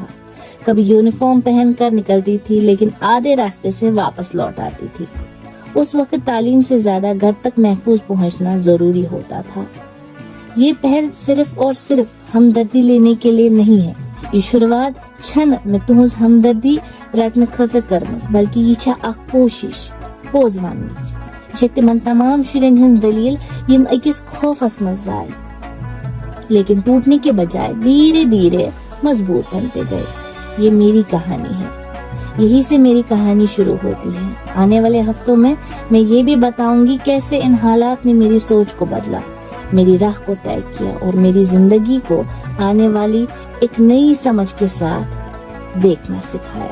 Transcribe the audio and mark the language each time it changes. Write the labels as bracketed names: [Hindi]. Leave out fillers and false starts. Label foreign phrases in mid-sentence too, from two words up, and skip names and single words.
[Urdu] کبھی یونیفارم پہن کر نکلتی تھی لیکن آدھے راستے سے واپس لوٹ آتی تھی۔ اس وقت تعلیم سے زیادہ گھر تک محفوظ پہنچنا ضروری ہوتا تھا۔ یہ پہل صرف اور صرف ہمدردی لینے کے لیے نہیں ہے۔ [Kashmiri] یہ شروعات چھن میں تہذ ہمدردی رٹنے خاطر کرمز بلکہ یہ چھا اخ کوشش پوز وننچ۔ یہ تمن تمام شرین ہند دلیل یم اکس خوفس مز زائے [Urdu] لیکن ٹوٹنے کے بجائے دھیرے دھیرے مضبوط بنتے گئے۔ یہ میری کہانی ہے، یہی سے میری کہانی شروع ہوتی ہے۔ آنے والے ہفتوں میں یہ بھی بتاؤں گی کیسے ان حالات نے میری سوچ کو بدلا، میری راہ کو طے کیا اور میری زندگی کو آنے والی ایک نئی سمجھ کے ساتھ دیکھنا سکھایا۔